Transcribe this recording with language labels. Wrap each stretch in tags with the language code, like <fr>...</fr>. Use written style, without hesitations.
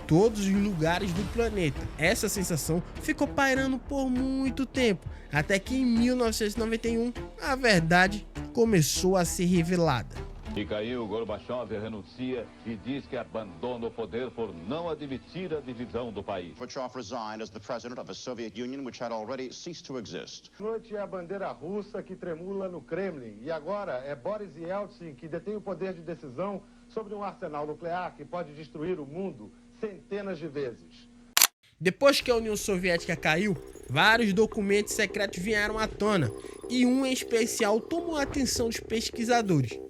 <pt>Todos os lugares do planeta. Essa sensação ficou pairando por muito tempo, até que em 1991, a verdade começou a ser revelada. Mikhail Gorbachev renuncia e diz que abandona o poder por não admitir a divisão do país.</pt> <en>Gorbachev resigned as the president of a Soviet Union which had already ceased to exist.</en> <pt>Noite é a bandeira russa que tremula no Kremlin. E agora é Boris Yeltsin que detém o poder de decisão sobre um arsenal nuclear que pode destruir o mundo centenas de vezes. Depois que a União Soviética caiu, vários documentos secretos vieram à tona, e um em especial tomou a atenção dos pesquisadores.</pt>